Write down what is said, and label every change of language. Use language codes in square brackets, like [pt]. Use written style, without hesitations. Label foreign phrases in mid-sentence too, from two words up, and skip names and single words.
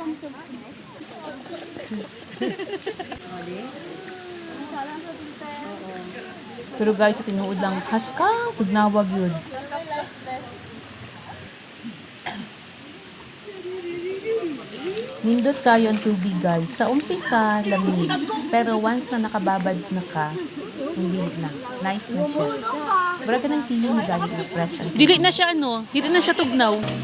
[ceb] Pero guys, sa tinuod lang, haska, tugnawag yun. Nindot kayo ang tubig guys. Sa umpisa, lamig. [tl] Pero once na nakababad na ka, hindi na. [ceb] Nice na siya. Wala ka ng feeling na galing na fresh ang Dili na siya dili na siya tugnaw.